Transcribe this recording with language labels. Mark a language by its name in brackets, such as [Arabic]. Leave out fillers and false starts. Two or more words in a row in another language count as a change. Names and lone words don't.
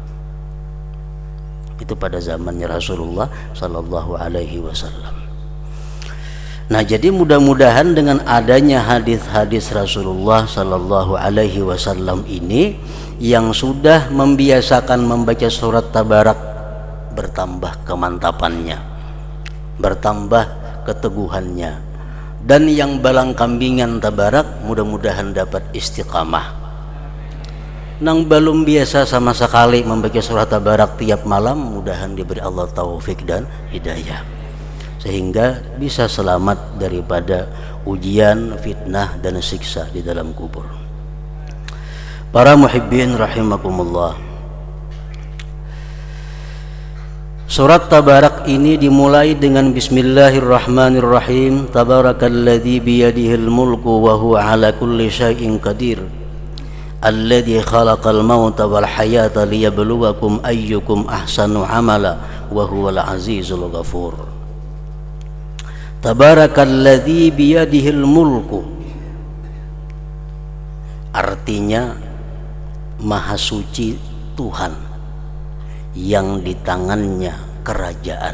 [Indonesian] Itu pada zamannya Rasulullah [Arabic] صلى الله عليه وسلم. [Indonesian] Nah, jadi mudah-mudahan dengan adanya hadis-hadis Rasulullah [Arabic] صلى الله عليه وسلم [Indonesian] ini yang sudah membiasakan membaca surat Tabarak, [Banjar] bertambah kemantapannya, bertambah keteguhannya, dan yang balang kambingan Tabarak mudah-mudahan dapat istiqamah. Nang belum biasa sama sekali membaca surat Tabarak tiap malam, mudahan diberi Allah taufik dan hidayah sehingga bisa selamat daripada ujian, fitnah, dan siksa di dalam kubur. [Indonesian] Para [Arabic] محبين رحمكم الله, [Indonesian] surat Tabarak ini dimulai dengan Bismillahirrahmanirrahim. [Arabic] تبارك الذي بيده الملك وهو على كل شيء قدير، الذي خلق الموت والحياة ليبلوكم أيكم أحسن عملا وهو العزيز الغفور. تبارك الذي بيده الملك, [Indonesian] artinya maha suci Tuhan yang di tangannya kerajaan.